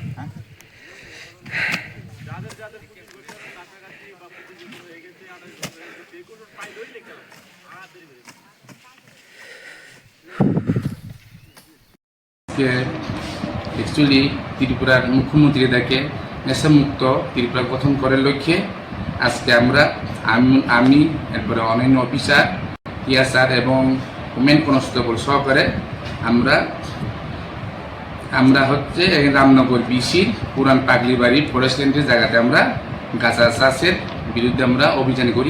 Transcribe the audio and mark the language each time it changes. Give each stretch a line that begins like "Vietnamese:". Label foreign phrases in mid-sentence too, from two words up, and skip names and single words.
Bangla: অ্যাকচুয়ালি ত্রিপুরার মুখ্যমন্ত্রী ডাকে নেশা মুক্ত ত্রিপুরা গঠন করার লক্ষ্যে আজ কে আমি এরপর অন্য অফিসার টিএসআর এবং
English: women constable
Bangla: সহকারে আমরা হচ্ছে রামনগর বিসির পুরান পাগলিবাড়ি ফরেস্ট ল্যান্ডের জায়গাতে আমরা গাঁজা চাষের বিরুদ্ধে আমরা অভিযান করি।